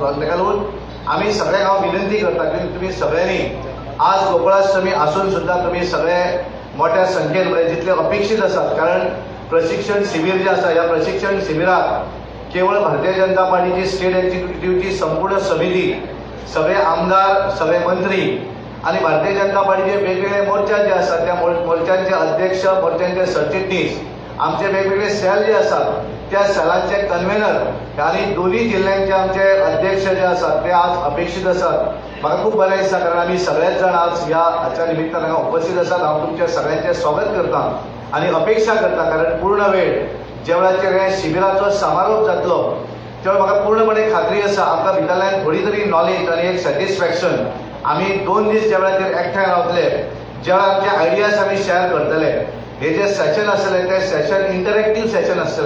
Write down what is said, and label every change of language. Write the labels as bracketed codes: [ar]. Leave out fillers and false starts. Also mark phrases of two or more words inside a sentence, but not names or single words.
[kok] आनी ताका लागून आमी सगळ्यांक हांव विनंती करता की तुमी सगळ्यांनी आज गोकुळाष्टमी आसून सुद्दां तुमी सगळे मोठ्या संख्येन, म्हणजे जितले अपेक्षीत आसात, कारण [mr] प्रशिक्षण शिबिर जे आसा, ह्या प्रशिक्षण शिबिरात केवळ भारतीय जनता पार्टीची [en] state executive [mr] संपूर्ण समिती, सगळे आमदार, सगळे मंत्री आणि भारतीय जनता पार्टीचे वेगवेगळे मोर्चा जे असतात त्या मोर्चांचे अध्यक्ष, मोर्चांचे सरचिटणीस, आमचे वेगवेगळे सेल जे असतात त्या सेलांचे कन्व्हेनर आणि दोन्ही जिल्ह्यांचे आमचे अध्यक्ष जे असतात ते आज अपेक्षित असतात। [kok] म्हाका खूप बरें दिसता कारण आमी सगळेच जण आज हाच्या निमित्तान हांगा उपस्थित आसात। हांव तुमचे सगळ्यांचे स्वागत करता आणि अपेक्षा करता कारण पूर्ण वेळ जे वेळाचेर हे शिबिराचो समारोप जातलो तेव्हा म्हाका पूर्णपणे खात्री आसा आमकां भितरल्यान थोडी तरी नॉलेज आणि एक सॅटिस्फॅक्शन आमी 2 दीस ज्या वेळाचेर एकठांय रावतले, ज्या वेळार आमचे आयडियाज आमी शेअर करतले, हे जे सेशन आसतले ते [en] session interactive session [kok] आसतले।